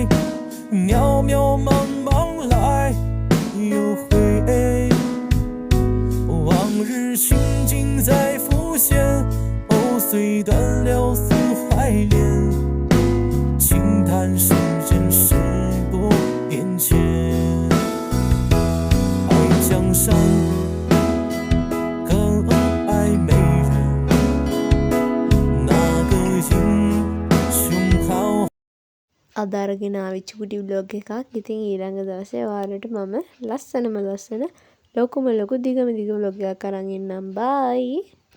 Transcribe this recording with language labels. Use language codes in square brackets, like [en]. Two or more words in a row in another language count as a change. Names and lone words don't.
[zh] 渺渺茫茫来又回，往日情景在浮现，虽断了丝怀恋，轻叹世间事不变迁。爱江山更爱美人，那个英雄好 [si] අද අරගෙන ආවිච්ච කුටි බ්ලොග් එකක්. ඉතින් ඊළඟ දවසේ ඔයාලට මම ලස්සන ලොකුම ලොකු දිගම බ්ලොග් එකක් අරන් එන්නම්. බයි.